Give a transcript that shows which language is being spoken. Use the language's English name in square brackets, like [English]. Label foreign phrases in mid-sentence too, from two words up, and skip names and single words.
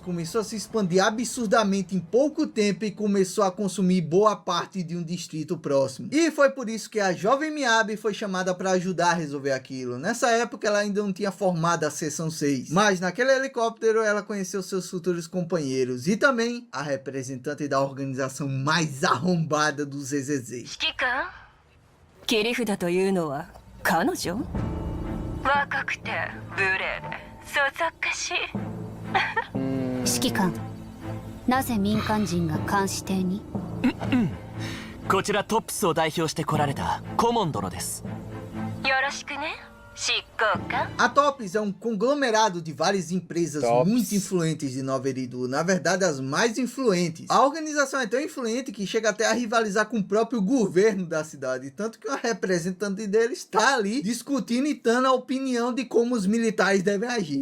[Portuguese] começou a se expandir absurdamente em pouco tempo e começou a consumir boa parte de um distrito próximo. E foi por isso que a jovem Miyabi foi chamada para ajudar a resolver aquilo. Nessa época ela ainda não tinha formado a seção 6, mas naquele helicóptero ela conheceu seus futuros companheiros e também a representante da organização mais arrombada do ZZZ. [Japanese] 指揮官切り札というのは彼女若くて無礼でそそっかしい指揮官、なぜ民間人が監視艇に？こちらトップスを代表して来られたコモン殿です。よろしくね執行官 [Portuguese] A TOPS é um conglomerado de várias empresas TOPS. muito influentes de Nova Eridu, na verdade as mais influentes. A organização é tão influente que chega até a rivalizar com o próprio governo da cidade, tanto que uma representante deles está ali discutindo e dando a opinião de como os militares devem agir.